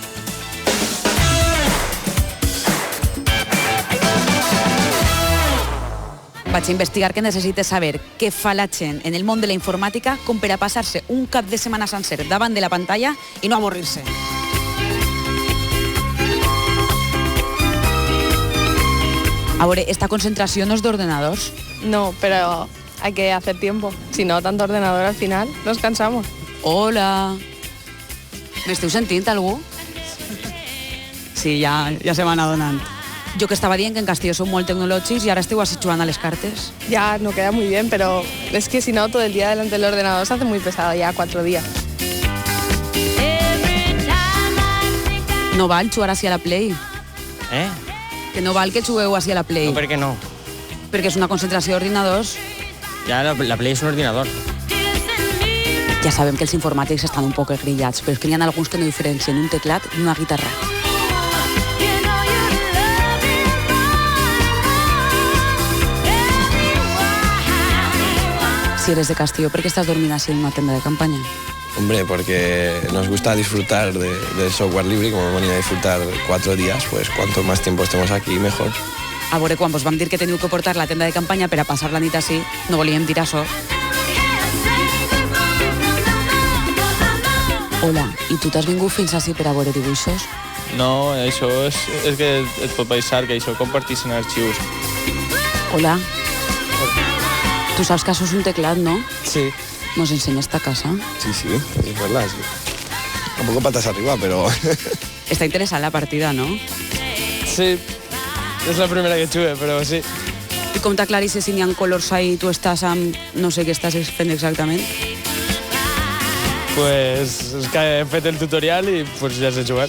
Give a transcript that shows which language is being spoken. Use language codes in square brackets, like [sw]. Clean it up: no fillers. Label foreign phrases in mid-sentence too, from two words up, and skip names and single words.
[ca] Vaig a investigar que necessites saber què fa la gent en el món de la informàtica com per a passar-se un cap de setmana sencer davant de la pantalla i no avorrir-se. A veure, esta concentració no és d'ordenadors? [es] No, pero hay que hacer tiempo. Si no, tanto ordenador al final nos cansamos. Hola. [ca] M'esteu sentint, algú? Sí, ja se van adonant. Jo que estava dient que en Castelló són molt tecnològics i ara esteu així jugant a les cartes. [es] Ya no queda muy bien, pero es que si no, todo el día delante del ordenador se hace muy pesado, ya 4 días. [ca] No val jugar així a la Play? Que no val que jugueu així a la Play? No, per què no? Perquè és una concentració d'ordinadors. Ja la Play és un ordinador. Ja sabem que els informàtics estan un poc grillats, però és que n'hi ha alguns que no diferencien un teclat d'una guitarra. [es] Si eres de Castelló, ¿por qué estás dormida así en una tienda de campaña? Hombre, porque nos gusta disfrutar del software libre, como hemos venido a disfrutar 4 días, pues cuanto más tiempo estemos aquí, mejor. [ca] A veure, quan vos vam dir que teniu que portar la tenda de campanya per a passar la nit així, no volíem dir això. Hola, i tu t'has vingut fins així per a veure dibuixos? No, això és que et pot passar, que això comparteixen arxius. Hola. Tu saps que això és un teclat, no? Sí. [es] ¿Nos enseñas esta casa? Sí, es verdad, sí. Un poco patas arriba, pero... [ca] Està interessant la partida, no? Sí, és la primera que jugué, però sí. I com t'aclarisses si n'hi ha colors ahí i tu estàs amb... no sé què estàs fent exactament? Pues és que he fet el tutorial i pues ja sé jugar.